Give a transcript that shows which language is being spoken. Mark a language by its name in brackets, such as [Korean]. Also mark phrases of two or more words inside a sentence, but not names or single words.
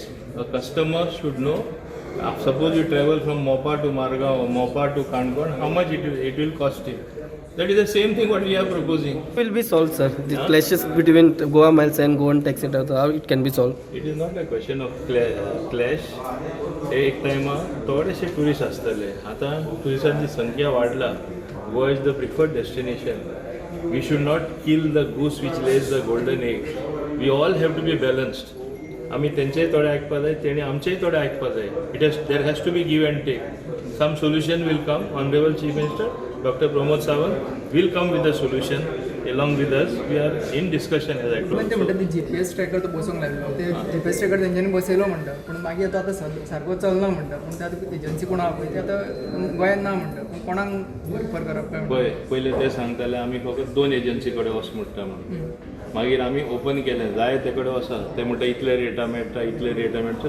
[English] A customer should know. Suppose you travel from Mopa to Margao or Mopa to Kangon, how much it will cost you. That is the same thing what we are proposing. Will be solved, sir. The clashes between Goa Miles and Goan Taxi, how it can be solved? It is not a question of clash. [Konkani] एक टायमा थोडेशे टुरिस्ट आसतले. आतां टुरिस्टांची संख्या वाडला. [English] Goa is the preferred destination. We should not kill the goose which lays the golden egg. We all have to be balanced. [Konkani] आमी तेंचेय थोडे आयकपा जाय, तेणी आमचेय थोडे आयकपा जाय. [English] There has to be give and take. Some solution will come. Honourable Chief Minister Doctor Pramod Sawant will come with the solution along with us. We are in discussion as I told. [Konkani] ते म्हणतात [English] GPS tracker [Konkani] तो बसवंक लागलो. ते [English] GPS tracker [Konkani] तेंच्यांनी बसयलो म्हणटा, पूण मागीर आतां सारको चलना म्हणटा. पूण ते आतां एजन्सी कोण आहा पळय ते आतां गोंयांत ना म्हणटा. पूण कोणाक रिफर करप काय पळय, पयले ते सांगताले आमी फकत 2 एजन्सी कडेन वच म्हणटा म्हणून. मागीर आमी ओपन केलें, जाय ते कडेन वचा. ते म्हणटा इतले रेटा मेळटा, इतले रेटा मेळटा.